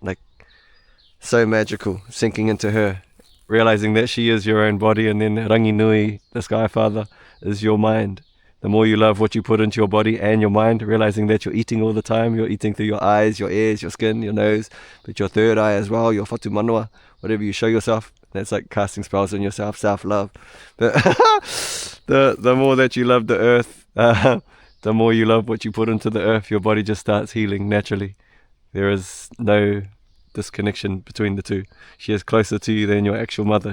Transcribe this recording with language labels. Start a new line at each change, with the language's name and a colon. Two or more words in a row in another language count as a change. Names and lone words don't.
English: Like, so magical, sinking into her, realizing that she is your own body, and then Rangi Nui, the Sky Father, is your mind. The more you love what you put into your body and your mind, realizing that you're eating all the time, you're eating through your eyes, your ears, your skin, your nose, but your third eye as well, your
Māori: whatu manua,
English: whatever you show yourself. That's like casting spells on yourself, self-love. But the more that you love the earth, the more you love what you put into the earth, your body just starts healing naturally. There is no disconnection between the two. She is closer to you than your actual mother.